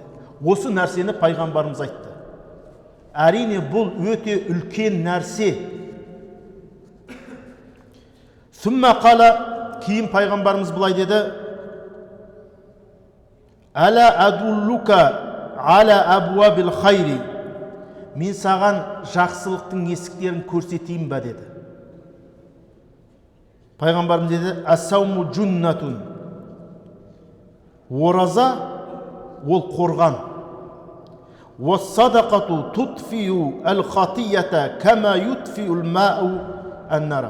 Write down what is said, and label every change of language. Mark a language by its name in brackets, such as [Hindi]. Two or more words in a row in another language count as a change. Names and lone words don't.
[Kazakh] Осы нәрсені пайғамбарымыз айтты. Әрине бұл өте үлкен нәрсе. [Arabic] ثم قال, [Kazakh] кейін пайғамбарымыз былай деді: [Arabic] ألا أدلك على أبواب الخير. [Kazakh] Мен саған жақсылықтың есіктерін көрсетейін ба деді. Пайғамбарымыз деді: [Arabic] «الصوم جنة». [Kazakh] Ораза ол қорған. [Arabic] «والصدقة تطفئ الخطيئة كما يطفئ الماء النار».